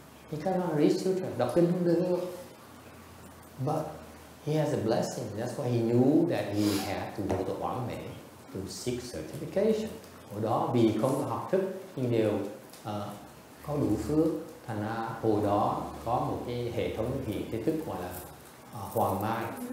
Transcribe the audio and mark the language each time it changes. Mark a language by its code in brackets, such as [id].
[en] He cannot read sutra, [vi] đọc kinh không được. [en] But he has a blessing. That's why he knew that he had to go to YongHua to seek certification. [vi] Hồi đó vì không có học thức nhưng đều có đủ phước, thành ra hồi đó có một cái hệ thống hiện tri thức gọi là Hoàng Mai.